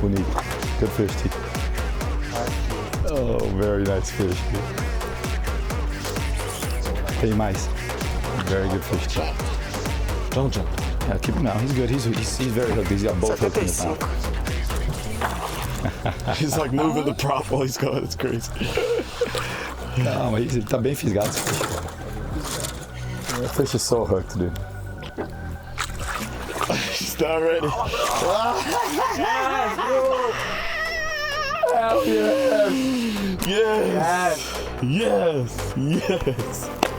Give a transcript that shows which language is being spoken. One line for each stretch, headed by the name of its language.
English: Bonito. Good fish, T. Oh, very nice fish. Hey, mice. Very good fish, T. Don't jump. Yeah, keep him now. He's good. He's very hooked. He's got both hooks in his mouth. He's like moving the prop while he's going. It's crazy.
Portuguese: Não, mas ele tá bem fisgado esse fish.
English: That fish is so hooked, dude. He's not ready. Yes. Yes. Yes.